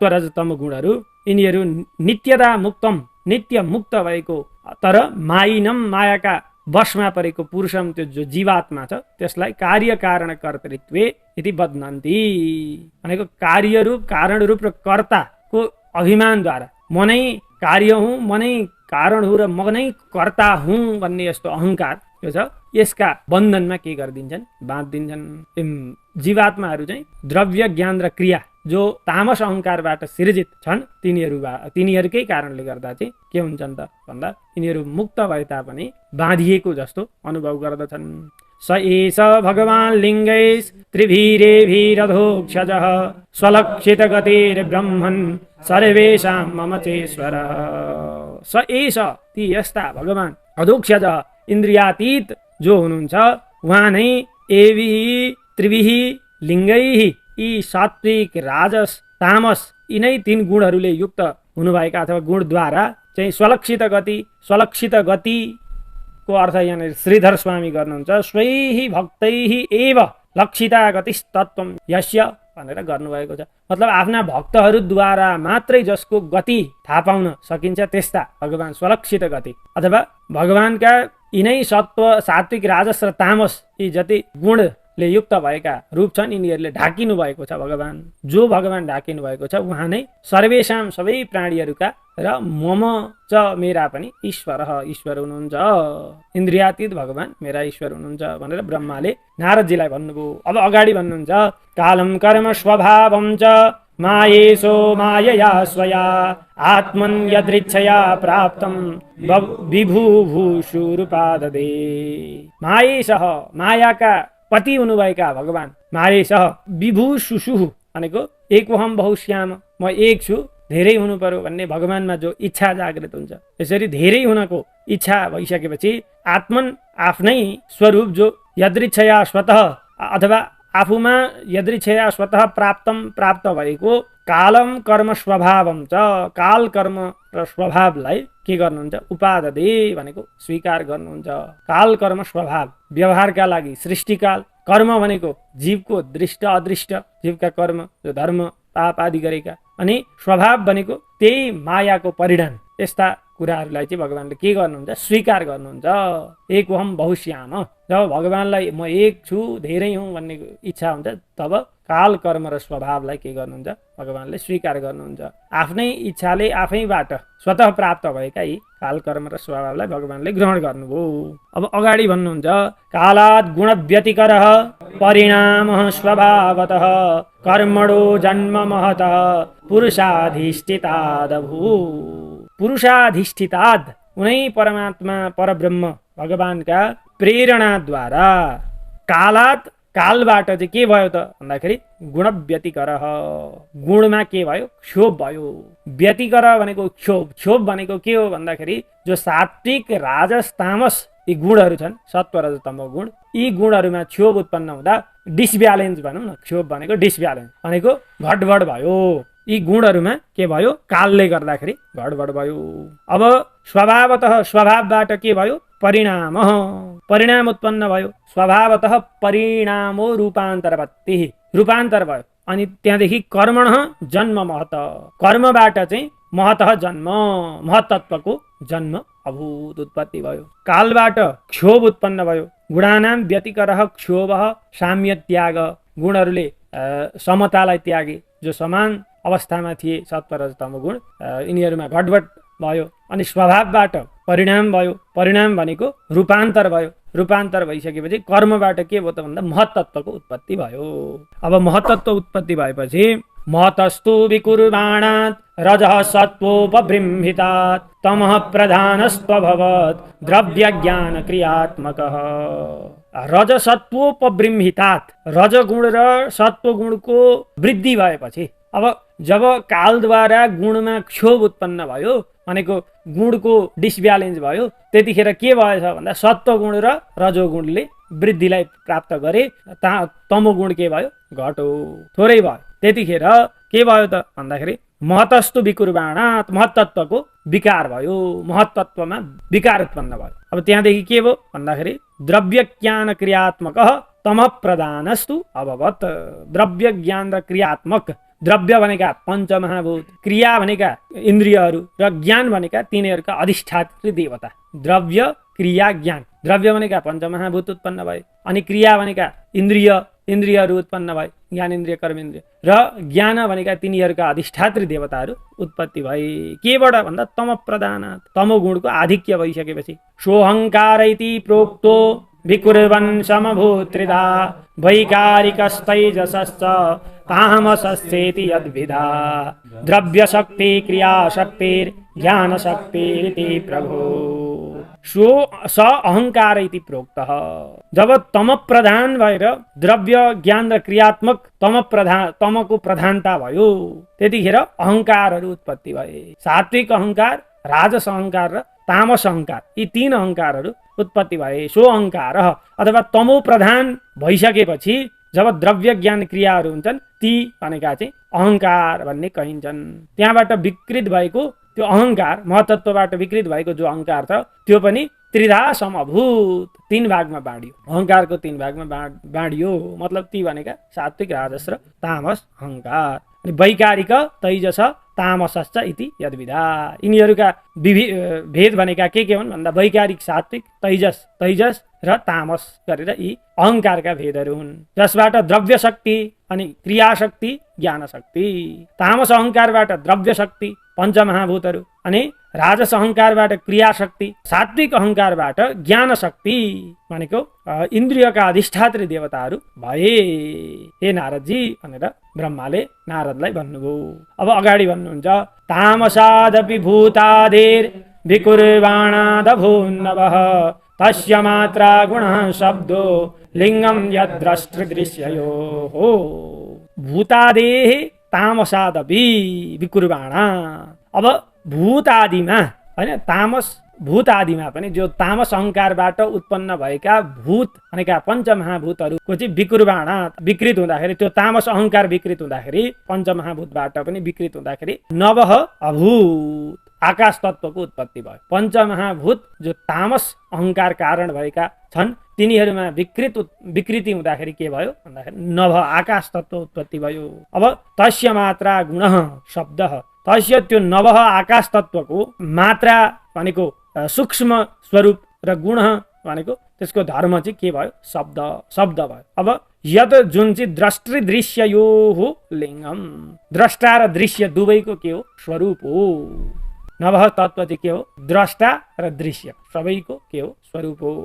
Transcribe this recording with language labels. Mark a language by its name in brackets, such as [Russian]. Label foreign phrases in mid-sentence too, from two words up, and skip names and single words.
[Nepali] रज तम गुणहरू, यिनीहरू [Sanskrit] नित्यदा मुक्तम, [Nepali] नित्य मुक्त भएको, तर मायिनम, मायाका वशमा परेको पुरुषम, त्यो जो जीवात्मा छ त्यसलाई [Sanskrit] कार्य कारण कर्तृत्वे यदि बध्नन्ति [Nepali] भनेको कार्यरूप, कारणरूप र कर्ताको अभिमानद्वारा म नै कार्य हुँ, म नै कारण हुँ र म नै कर्ता हुँ भन्ने यस्तो अहङ्कार यो छ, यसका बन्धनमा के गरिदिन्छन्, बाँधिदिन्छन्। जीवात्माहरू चाहिँ द्रव्य ज्ञान र क्रिया जो तामस अहङ्कारबाट सृजित छन्, तिनीहरूकै कारणले गर्दा चाहिँ के हुन्छन् त भन्दा यिनीहरू मुक्त भए तापनि बाँधिएको जस्तो अनुभव गर्दछन्। [Sanskrit] स एष भगवान् लिङ्गैस् त्रिभिरेभिरधोक्षजः स्वलक्षित गतिर्ब्रह्मन् सर्वेषां मम चेश्वर। स एष, [Nepali] ती यस्ता भगवान् अधोक्षजः, इन्द्रियातीत जो हुनुहुन्छ, उहाँ नै [Sanskrit] एभिः त्रिभिः लिङ्गैः, [Nepali] यी सात्विक राजस तामस यिनै तीन गुणहरूले युक्त हुनुभएका अथवा गुणद्वारा चाहिँ स्वलक्षित गति, स्वलक्षित गतिको अर्थ यहाँनिर श्रीधर स्वामी गर्नुहुन्छ, [Sanskrit] स्वैः भक्तैः एव लक्षिता गतिस्तत्त्वं यस्य भनेर गर्नुभएको छ। [Nepali] मतलब आफ्ना भक्तहरूद्वारा मात्रै जसको गति थाहा पाउन सकिन्छ त्यस्ता भगवान स्वलक्षित गति, अथवा भगवानका यिनै सत्व सात्विक राजस र तामस यी जति गुणले युक्त भएका रूप छन्, यिनीहरूले ढाकिनु भएको छ भगवान। जो भगवान ढाकिनु भएको छ उहाँ नै सर्वेषां, सबै प्राणीहरूका र [Sanskrit] मम च, [Nepali] मेरा पनि ईश्वर हुनुहुन्छ। इन्द्रियातीत भगवान मेरा ईश्वर हुनुहुन्छ भनेर ब्रह्माले नारदजीलाई भन्नुभयो। अब अगाडि भन्नुहुन्छ, [Sanskrit] कालं कर्म स्वभावं च मायेशो मायया स्वया आत्मन् यदृच्छया प्राप्तं विभुभूषुरुपाददे। मायेशः, [Nepali] मायाका पति हुनुभएका भगवान, [Sanskrit] मायेशः विभुशुषुः [Nepali] भनेको [Sanskrit] एकोहम बहुश्याम, [Nepali] म एक छु, धेरै हुनु पर्यो भन्ने भगवानमा जो इच्छा जागृत हुन्छ, यसरी धेरै हुनको इच्छा भइसकेपछि आत्मन, आफ्नै स्वरूप जो यदृच्छया स्वतः अथवा आफूमा यदृच्छया स्वतः प्राप्त भएको [Sanskrit] कालम कर्म स्वभावम च, [Nepali] काल कर्म र स्वभावलाई के गर्नुहुन्छ, उपाददे भनेको स्वीकार गर्नुहुन्छ। काल कर्म स्वभाव व्यवहारका लागि सृष्टिकाल, कर्म भनेको जीवको दृष्ट अदृष्ट जीवका कर्म जो धर्म पाप आदि गरेका, अनि स्वभाव भनेको त्यही मायाको परिणाम। यस्ता कुराहरूलाई चाहिँ भगवानले के गर्नुहुन्छ, स्वीकार गर्नुहुन्छ। [Sanskrit] एक हम बहुश्याम, [Nepali] जब भगवानलाई म एक छु, धेरै हुँ भन्ने इच्छा हुन्छ, तब काल कर्म र स्वभावलाई के गर्नुहुन्छ, भगवानले स्वीकार गर्नुहुन्छ। आफ्नै इच्छाले आफैबाट स्वतः प्राप्त भएका यी काल कर्म र स्वभावलाई भगवानले ग्रहण गर्नुभयो। अब अगाडि भन्नुहुन्छ, [Sanskrit] कालात् गुण व्यतिकरः परिणामः स्वभावतः कर्मणो जन्म महतः पुरुषाधिष्ठितादभू। [Nepali] पुरुषाधिष्ठिताद, उनै परमात्मा परब्रह्म भगवानका प्रेरणाद्वारा कालात्, कालबाट चाहिँ के भयो त भन्दाखेरि [Sanskrit] गुण व्यतिकरः, [Nepali] गुणमा के भयो, क्षोभ भयो। व्यतिकर भनेको क्षोभ, क्षोभ भनेको के हो भन्दाखेरि जो सात्विक राजस तामस यी गुणहरू छन्, सत्व रज तम गुण, यी गुणहरूमा क्षोभ उत्पन्न हुँदा डिसब्यालेन्स भनौँ न, क्षोभ भनेको डिसब्यालेन्स भनेको घटबड भयो। यी गुणहरूमा के भयो, कालले गर्दाखेरि घटबड भयो। अब स्वभावतः, स्वभावबाट के भयो, परिणाम, परिणाम उत्पन्न भयो। [Sanskrit] स्वभावतः परिणामो रूपान्तरपत्ति, [Nepali] रूपान्तर भयो। अनि त्यहाँदेखि [Sanskrit] कर्मणः जन्म महत, [Nepali] कर्मबाट चाहिँ महतः जन्म, महतत्वको जन्म अभूत उत्पत्ति भयो। कालबाट क्षोभ उत्पन्न भयो। [Sanskrit] गुणानां व्यतिकरः क्षोभः साम्य त्याग, [Nepali] गुणहरूले समतालाई त्यागे, जो समान अवस्थामा थिए सत्व रज तम गुण, यिनीहरूमा घटबड भयो। अनि स्वभावबाट परिणाम भयो, परिणाम भनेको रूपान्तर भयो। रूपान्तर भइसकेपछि कर्मबाट के भयो त भन्दा महत्तत्वको उत्पत्ति भयो। अब महत्तत्व उत्पत्ति भएपछि [Sanskrit] महतस्तु विकुर्वाणात् रजः सत्त्वोपबृंहितात् तमः प्रधानस्त्वभवत् द्रव्य ज्ञान क्रियात्मकः। [Nepali] रजसत्वोपबृंहितात् रजगुण र सत्वगुणको वृद्धि भएपछि, अब जब कालद्वारा गुणमा क्षोभ उत्पन्न भयो भनेको गुणको डिसब्यालेन्स भयो, त्यतिखेर के भएछ भन्दा सत्वगुण र रजोगुणले वृद्धिलाई प्राप्त गरे, तमोगुण के भयो घट्यो, थोरै भयो। त्यतिखेर के भयो त भन्दाखेरि [Sanskrit] महतस्तु विकुर्वाणात् [Nepali] महत्तत्वको विकार भयो, महत्तत्वमा विकार उत्पन्न भयो। अब त्यहाँदेखि के भयो भन्दाखेरि [Sanskrit] द्रव्य ज्ञान क्रियात्मक तम प्रधानस्तु अभवत्। [Nepali] द्रव्य ज्ञान र क्रियात्मक, द्रव्य भनेका पञ्चमहाभूत, क्रिया भनेका इन्द्रियहरू र ज्ञान भनेका तिनीहरूका अधिष्ठात्री देवता। द्रव्य क्रिया ज्ञान, द्रव्य भनेका पञ्चमहाभूत उत्पन्न भए, अनि क्रिया भनेका इन्द्रियहरू उत्पन्न भए, ज्ञानेन्द्रिय कर्मेन्द्रिय, र ज्ञान भनेका तिनीहरूका अधिष्ठात्री देवताहरू उत्पत्ति भए। केबाट भन्दा [Sanskrit] तम प्रधानात्, [Nepali] तमोगुणको आधिक्य भइसकेपछि। [Sanskrit] सोऽहङ्कार इति प्रोक्तो विकुर्वन् समभूत्रिधा वैकारिकस्तैजसश्च तामसश्चेति यद्विधा द्रव्यशक्ति क्रियाशक्तिर्ज्ञानशक्तिरिति प्रभो। स अहङ्कार इति प्रोक्तः। [Nepali] जब तम प्रधान भएर द्रव्य ज्ञान र क्रियात्मक तमको प्रधानता भयो, त्यतिखेर अहङ्कारहरू उत्पत्ति भए। सात्विक अहङ्कार, राजस अहङ्कार र तामस अहङ्कार, यी तीन अहङ्कारहरू उत्पत्ति भए। सो अहङ्कार अथवा तमो प्रधान भइसकेपछि जब द्रव्य ज्ञान क्रियाहरू हुन्छन्, ती भनेका चाहिँ अहङ्कार भन्ने कहिन्छन्। त्यहाँबाट विकृत भएको त्यो अहङ्कार, महतत्वबाट विकृत भएको जो अहङ्कार छ, त्यो पनि [Sanskrit] त्रिधा समभूत, [Nepali] तीन भागमा बाँडियो। अहङ्कारको तीन भागमा बाँडियो, मतलब ती भनेका सात्विक, राजस र तामस अहङ्कार। अनि [Sanskrit] वैकारिक तैजस तामसश्च इति यद्विधा, [Nepali] यिनीहरूका भेद भनेका के हुन् भन्दा वैकारिक, सात्विक, तैजस र तामस गरेर यी अहङ्कारका भेदहरू हुन्, जसबाट द्रव्य शक्ति अनि क्रियाशक्ति, ज्ञानशक्ति। तामस अहङ्कारबाट द्रव्य शक्ति पञ्चमहाभूतहरू, अनि राजस अहङ्कारबाट क्रियाशक्ति, सात्विक अहङ्कारबाट ज्ञानशक्ति भनेको इन्द्रियका अधिष्ठात्री देवताहरू भए। हे नारदजी भनेर ब्रह्माले नारदलाई भन्नुभयो। अब अगाडि भन्नुहुन्छ [Sanskrit] तामसादपि भूतादेर विकुर्वाणादभून्नवः तस्य मात्रा गुणः शब्दो लिङ्गं यद्द्रष्टृदृश्ययोः। भूतादेः तामसादपि विकुर्वाणा। [Nepali] अब भूत आदिमा हैन, तामस भूत आदिमा पनि जो तामस अहङ्कारबाट उत्पन्न भएका भूत भनेका पञ्चमहाभूतहरूको चाहिँ विकुर्वाणा विकृत हुँदाखेरि, त्यो तामस अहङ्कार विकृत हुँदाखेरि, पञ्चमहाभूतबाट पनि विकृत हुँदाखेरि [Sanskrit] नवः अभूत, [Nepali] आकाश तत्त्वको उत्पत्ति भयो। पञ्चमहाभूत जो तामस अहङ्कार कारण भएका छन्, तिनीहरूमा विकृति हुँदाखेरि के भयो भन्दाखेरि नभ, आकाश तत्त्व उत्पत्ति भयो। अब [Sanskrit] तस्य मात्रा गुणः शब्दः, [Nepali] तस्य त्यो नवः आकाश तत्त्वको मात्रा भनेको सूक्ष्म स्वरूप र गुण भनेको त्यसको धर्म चाहिँ के भयो, शब्द भयो। अब यद जुन चाहिँ दृष्टि दृश्य यो हो लिङ्गम, द्रष्टा र दृश्य दुवैको के हो, स्वरूप हो। नवः तत्त्व चाहिँ के हो, द्रष्टा र दृश्य सबैको के हो, स्वरूप हो।